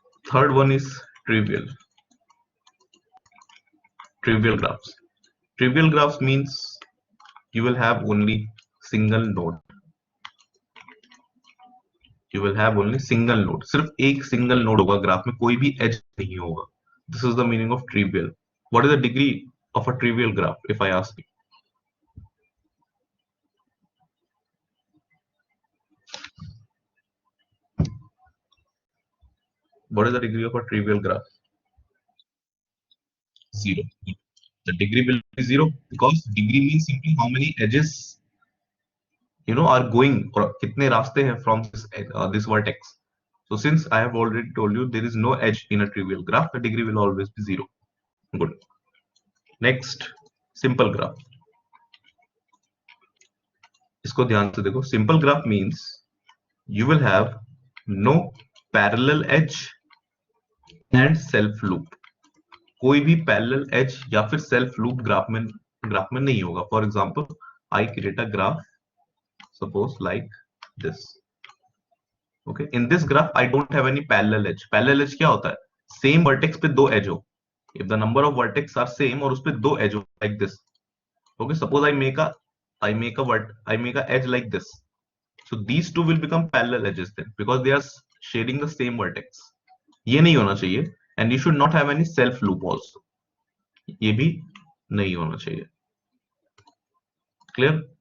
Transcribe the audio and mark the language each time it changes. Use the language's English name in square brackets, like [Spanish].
[English] Third one is trivial. Trivial graphs. Trivial graphs means you will have only single node. You will have only single node. [Hindi] सिर्फ एक single node होगा graph में, कोई भी edge नहीं होगा. [English] This is the meaning of trivial. What is the degree of a trivial graph, if I ask you? What is the degree of a trivial graph? Zero. The degree will be zero because degree means simply how many edges are going, or [Hindi] कितने रास्ते हैं [English] from this vertex. So since I have already told you there is no edge in a trivial graph, the degree will always be zero. Good. Next, simple graph. [Hindi] इसको ध्यान से देखो. [English] Simple graph means you will have no parallel edge and self loop. [Hindi] कोई भी parallel as या फिर self loop graph में नहीं होगा. [English] For example, I create a graph suppose like this. Okay, in this graph I don't have any parallel edge. [Hindi] Parallel as क्या होता है? सेम वर्टेक्स पे दो एज हो. [English] If the number of vertex are same और उस पे दो एज हो like this. Okay, suppose I make a edge like this. So these two will become parallel edges then because they are sharing the same vertex. [Hindi] ये नहीं होना चाहिए. [English] And you should not have any self loop also. [Hindi] ये भी नहीं होना चाहिए. [English] Clear?